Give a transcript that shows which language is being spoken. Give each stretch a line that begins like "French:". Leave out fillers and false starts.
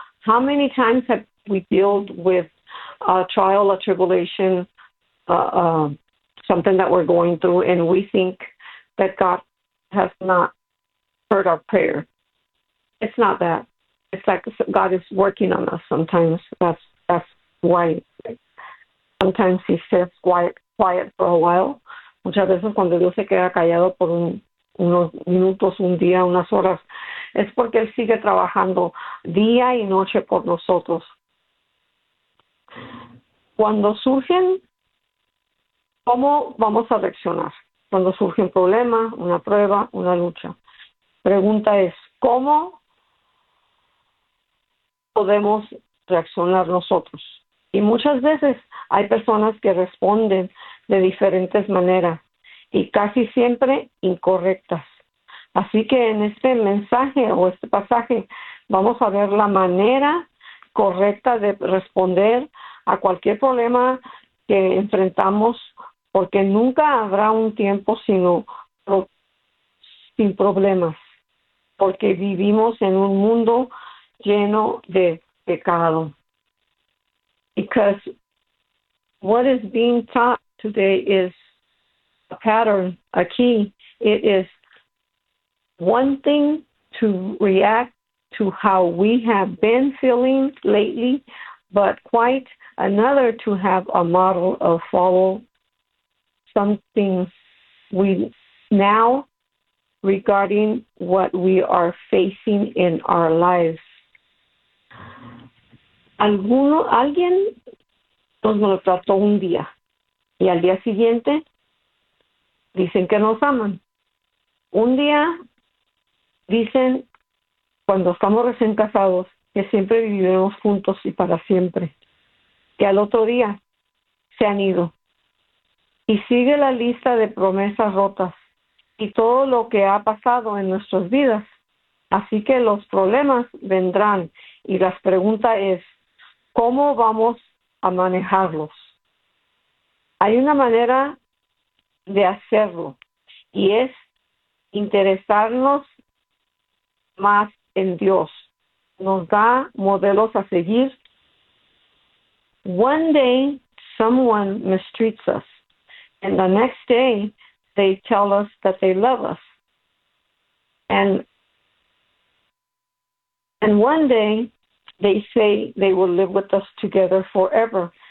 English: How many times have we dealt with a trial, a tribulation, something that we're going through, and we think that God has not heard our prayer? It's not that. It's like God is working on us sometimes. That's why sometimes He sits quiet for a while.
Spanish: Muchas veces cuando Dios se queda callado por unos minutos, un día, unas horas, es porque Él sigue trabajando día y noche por nosotros. Cuando surgen, ¿cómo vamos a reaccionar cuando surge un problema, una prueba, una lucha? Pregunta es, ¿cómo podemos reaccionar nosotros? Y muchas veces hay personas que responden de diferentes maneras y casi siempre incorrectas. Así que en este mensaje o este pasaje vamos a ver la manera correcta de responder a cualquier problema que enfrentamos. Porque nunca habrá un tiempo sin problemas, porque vivimos en un mundo lleno de pecado.
English: Because what is being taught today is a pattern, a key. It is one thing to react to how we have been feeling lately, but quite another to have a model of follow something we now regarding what we are facing in our lives.
Spanish: Alguien nos maltrató un día y al día siguiente dicen que nos aman. Un día dicen, cuando estamos recién casados, que siempre viviremos juntos y para siempre. Que al otro día se han ido. Y sigue la lista de promesas rotas y todo lo que ha pasado en nuestras vidas. Así que los problemas vendrán y la pregunta es, ¿cómo vamos a manejarlos? Hay una manera de hacerlo y es interesarnos más en Dios. Nos da modelos a seguir.
English: One day, someone mistreats us. And the next day, they tell us that they love us. And one day, they say they will live with us together forever.